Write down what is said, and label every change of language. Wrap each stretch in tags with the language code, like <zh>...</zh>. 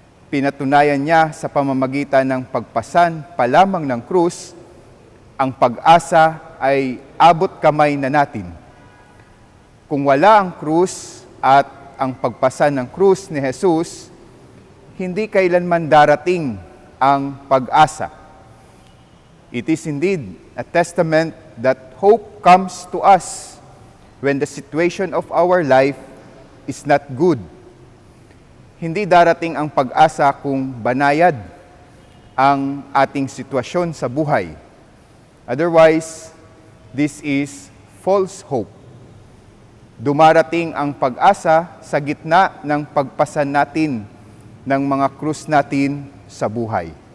<tl>Pinatunayan niya sa pamamagitan ng pagpasan pa lamang ng krus, ang pag-asa ay abot kamay na natin. Kung wala ang krus at ang pagpasan ng krus ni Jesus, hindi kailanman darating ang pag-asa.</tl> <en>It is indeed a testament that hope comes to us when the situation of our life is not good.</en> <tl>Hindi darating ang pag-asa kung banayad ang ating sitwasyon sa buhay.</tl> <en>Otherwise, this is false hope.</en> <tl>Dumarating ang pag-asa sa gitna ng pagpasan natin ng mga krus natin sa buhay.</tl>